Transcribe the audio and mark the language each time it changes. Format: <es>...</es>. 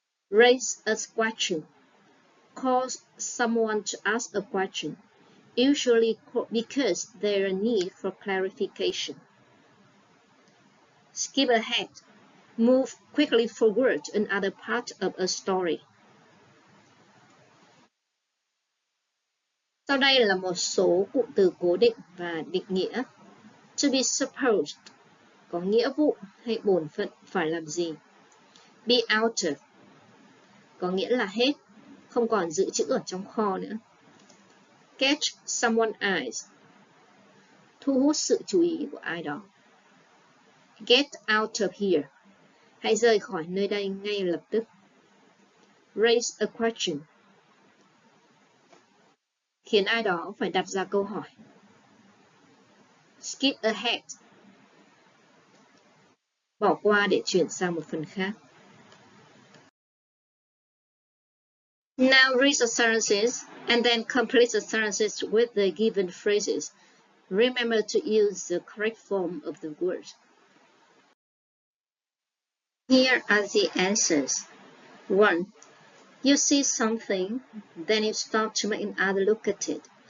<en>Raise a question, cause someone to ask a question, usually because there is a need for clarification. Skip ahead, move quickly forward to another part of a story.</en> <vi>Sau đây là một số cụm từ cố định và định nghĩa.</vi> <en>To be supposed</en> <vi>có nghĩa vụ hay bổn phận phải làm gì.</vi> <en>Be out of</en> <vi>có nghĩa là hết, không còn dự trữ ở trong kho nữa.</vi> <en>Catch someone's eyes</en> <vi>thu hút sự chú ý của ai đó.</vi> <en>Get out of here</en> <vi>hãy rời khỏi nơi đây ngay lập tức.</vi> <en>Raise a question</en> <vi>khiến ai đó phải đặt ra câu hỏi.</vi> <en>Skip ahead</en> <vi>Bỏ qua để chuyển sang một phần khác.</vi> <en>Now read the sentences and then complete the sentences with the given phrases. Remember to use the correct form of the words. Here are the answers. 1. You see something, then you stop to make another look at it.</en>